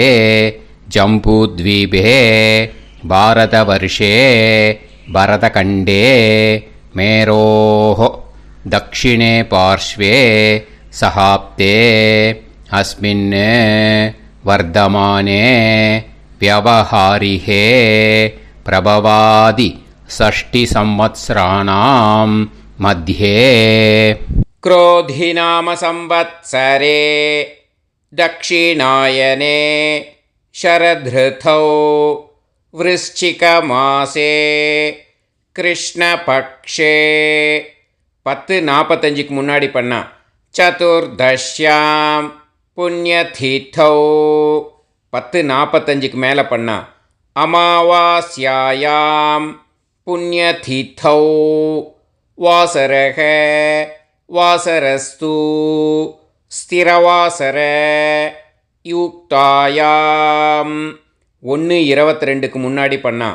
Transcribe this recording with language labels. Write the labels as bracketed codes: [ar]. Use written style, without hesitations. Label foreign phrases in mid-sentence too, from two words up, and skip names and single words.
[sa] जम्बूद्वीपे भारतवर्षे भरतखण्डे मेरोः दक्षिणे पार्श्वे शकाब्दे अस्मिन् वर्तमाने व्यावहारिके प्रभवादि षष्टि संवत्सराणां मध्ये. क्रोधिनाम संवत्सरे दक्षिणायने शरदृतौ वृश्चिकमासे कृष्णपक्षे 10:45 [ta] முன்னாடி பண்ணா. [sa] चतुर्दश्यां पुण्यतिथौ 10:45 [ta] மேலே பண்ணா. [sa] अमावास्यायां पुण्यतिथौ वासरक वासरस्तु स्थिरवासर युक्तायां 1:22 [ta] முன்னாடி பண்ணா.